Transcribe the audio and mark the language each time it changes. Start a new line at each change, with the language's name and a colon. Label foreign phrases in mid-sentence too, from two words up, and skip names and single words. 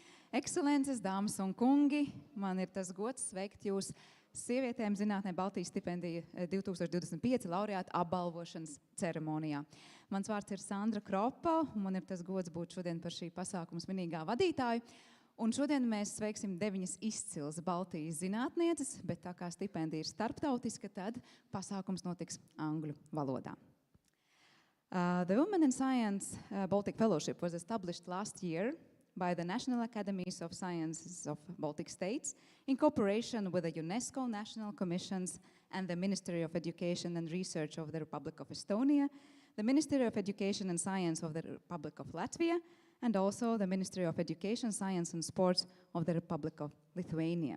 Latvian: Ekscelences, dāmas un kungi, man ir tas gods sveikt jūs Sievietēm zinātnē Baltijas stipendija 2025 laureāta apbalvošanas ceremonijā. Mans vārds ir Sandra Kropa, un man ir tas gods būt šodien par šī pasākuma svinīgā vadītāju. Un šodien mēs sveiksim 9 izcils Baltijas zinātnieces, bet tā kā stipendija ir starptautiska, tad pasākums notiks angļu valodā.
English: The Women in Science Baltic Fellowship was established last year by the National Academies of Sciences of Baltic States in cooperation with the UNESCO National Commissions and the Ministry of Education and Research of the Republic of Estonia, the Ministry of Education and Science of the Republic of Latvia, and also the Ministry of Education, Science and Sports of the Republic of Lithuania.